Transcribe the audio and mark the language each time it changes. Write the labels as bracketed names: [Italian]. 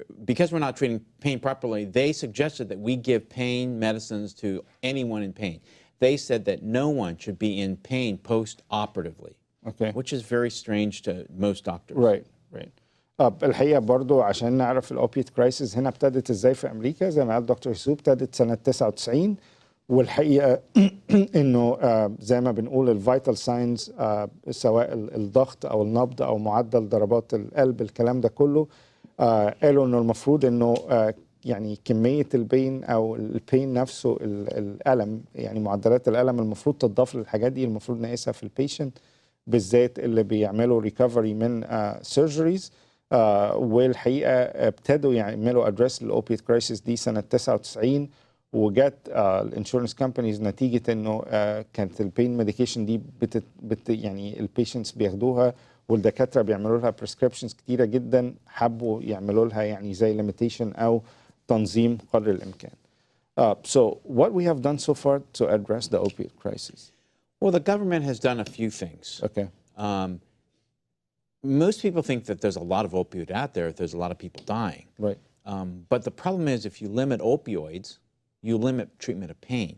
[English] Because we're not treating pain properly, they suggested that we give pain medicines to anyone in pain. They said that no one should be in pain post-operatively, okay, which is very strange to most doctors. Right, right. [Arabic] الحقيقة برضو عشان نعرف [English] الأوبيت كرايسيس [Arabic] هنا ابتدت ازاي في أمريكا زي ما قال دكتور يسوع ابتدت سنة 99 والحقيقة إنه زي ما بنقول [English] الفيتال ساينز [Arabic] سواء الضغط أو النبض أو معدل ضربات القلب الكلام ده كله قالوا إنه المفروض إنه يعني كمية البين أو البين نفسه الألم يعني معدلات الألم المفروض تضاف للحاجات دي المفروض نقيسها في البيشنت بالذات اللي بيعملوا ريكفري من سيرجريز والحقيقه ابتدوا يعملوا ادريس للاوبيت كرايسيس دي سنه 99 وجت [English] الانشورنس كامبانيز [Arabic] نتيجه انه كانت [English] البين ميديكيشن [Arabic] دي يعني البيشنتس بياخدوها والدكاتره بيعملوا لها بريسكريبشنز كتيره جدا حبوا يعملوا لها يعني زي ليميتيشن او تنظيم قدر الامكان. [English] So what we have done so far to address the opiate crisis? Well, the government has done a few things. Okay. Most people think that there's a lot of opioid out there. There's a lot of people dying. Right. But the problem is if you limit opioids, you limit treatment of pain.